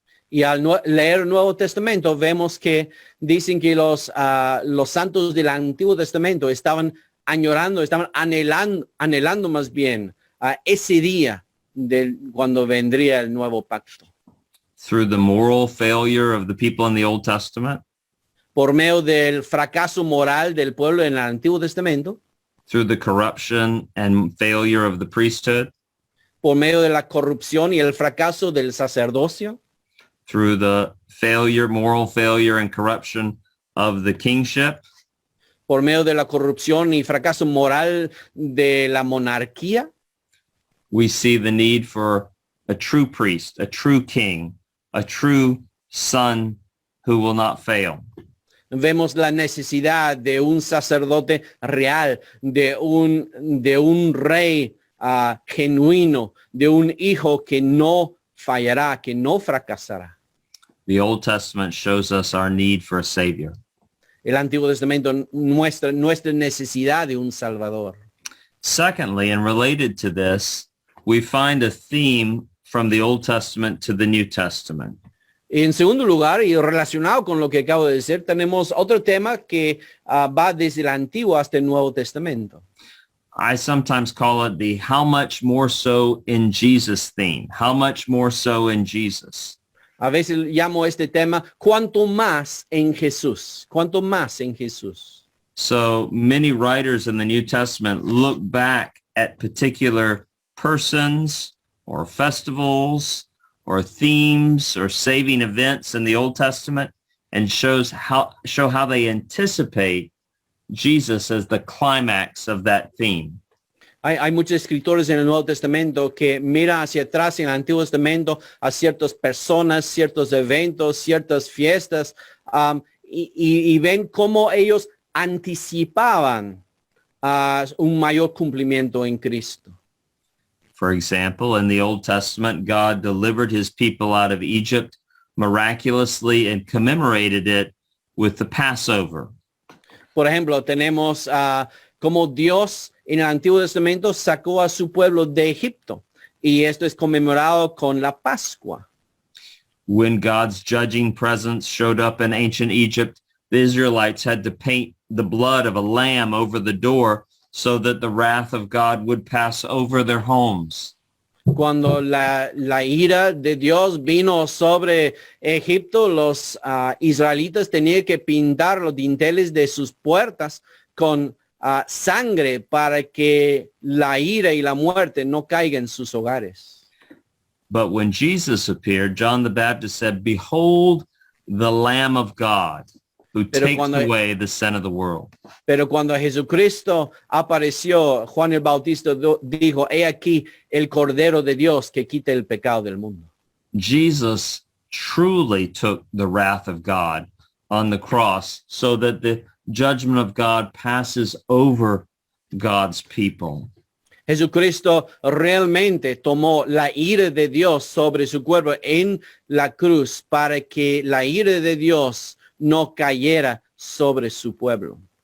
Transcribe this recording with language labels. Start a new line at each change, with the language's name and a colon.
Spanish: Y al leer el Nuevo Testamento vemos que dicen que los santos del Antiguo Testamento estaban añorando, estaban anhelando más bien ese día cuando vendría el nuevo pacto.
English: Through the moral failure of the people in the Old Testament,
Spanish: Por medio del fracaso moral del pueblo en el Antiguo Testamento,
English: through the corruption and failure of the priesthood,
Spanish: por medio de la corrupción y el fracaso del sacerdocio,
English: through the failure, moral failure and corruption of the kingship,
Spanish: por medio de la corrupción y fracaso moral de la monarquía,
English: we see the need for a true priest, a true king, a true son who will not fail.
Spanish: vemos la necesidad de un sacerdote real, de un rey genuino, de un hijo que no fallará, que no fracasará.
English: The Old Testament shows us our need for a savior.
Spanish: El Antiguo Testamento muestra nuestra necesidad de un Salvador.
English: Secondly, and related to this, we find a theme from the Old Testament to the New Testament.
Spanish: En segundo lugar, y relacionado con lo que acabo de decir, tenemos otro tema que va desde el Antiguo hasta el Nuevo Testamento.
English: I sometimes call it the how much more so in Jesus theme. How much more so in Jesus.
Spanish: A veces llamo este tema, ¿cuánto más en Jesús? ¿Cuánto más en Jesús?
English: So many writers in the New Testament look back at particular persons or festivals or themes or saving events in the Old Testament and show how they anticipate Jesus as the climax of that theme.
Spanish: Hay muchos escritores en el Nuevo Testamento que miran hacia atrás en el Antiguo Testamento a ciertas personas, ciertos eventos, ciertas fiestas, y ven cómo ellos anticipaban un mayor cumplimiento en Cristo.
English: For example, in the Old Testament, God delivered his people out of Egypt miraculously and commemorated it with the Passover.
Spanish: Por ejemplo, tenemos como Dios en el Antiguo Testamento sacó a su pueblo de Egipto, y esto es conmemorado con la Pascua.
English: When God's judging presence showed up in ancient Egypt, the Israelites had to paint the blood of a lamb over the door so that the wrath of God would pass over their homes.
Spanish: Cuando la ira de Dios vino sobre Egipto, los israelitas tenían que pintar los dinteles de sus puertas con sangre para que la ira y la muerte no caigan en sus hogares.
English: But when Jesus appeared, John the Baptist said, "Behold the Lamb of God who takes away the sin of the world."
Spanish: Pero cuando Jesucristo apareció, Juan el Bautista dijo, he aquí el Cordero de Dios que quita el pecado del mundo.
English: Jesus truly took the wrath of God on the cross so that the judgment of God passes over God's people.
Spanish: Jesucristo realmente tomó la ira de Dios sobre su cuerpo en la cruz para que la ira de Dios no cayera sobre su pueblo.